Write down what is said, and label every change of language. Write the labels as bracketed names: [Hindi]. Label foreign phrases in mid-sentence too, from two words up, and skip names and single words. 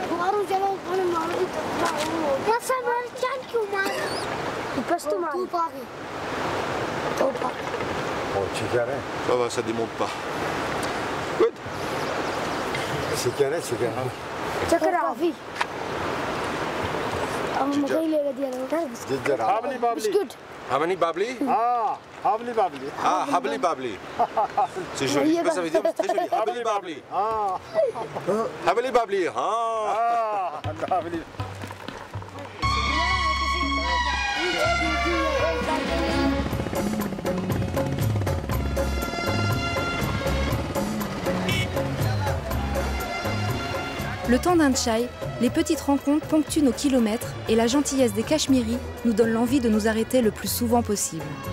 [French] Ça va, ça démonte pas. Good. C'est carré. [English] How many babli? Habli babli. Ah, habli babli. [French] C'est joli, ça veut dire très joli. Habli babli. Habli babli. Le temps d'un tchai, les petites rencontres ponctuent nos kilomètres et la gentillesse des Cachemiris nous donne l'envie de nous arrêter le plus souvent possible.